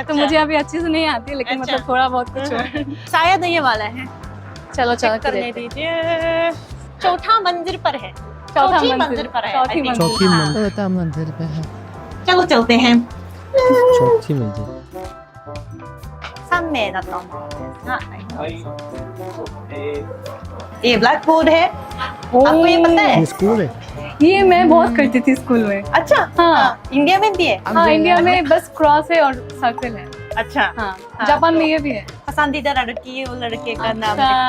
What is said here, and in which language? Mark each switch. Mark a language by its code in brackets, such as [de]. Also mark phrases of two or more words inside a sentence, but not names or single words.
[hi] तो मुझे अभी अच्छे से नहीं आती, लेकिन अच्छा। मतलब थोड़ा बहुत कुछ है। शायद ये वाला है। चलो चेक करने दीजिए। चौथा मंजिल पर है। चौथी मंजिल पर है। चौथी [en] I think। [hi] मंजिल। चौथी हाँ। मंजिल। चौथा मंजिल पे है। चलो चलते हैं। चौथी मंजिल। [ja] 3 名だと思うんですが、 [hi] ये ब्लैक बोर्ड है। आपको ये पता है? ये स्कूल है। ये मैं बहुत करती थी स्कूल में। अच्छा। हाँ। इंडिया में भी है। हाँ, इंडिया में बस क्रॉस है और सर्कल है। अच्छा। हाँ, जापान में ये भी है। पसंदीदा लड़की और लड़के का नाम अच्छा।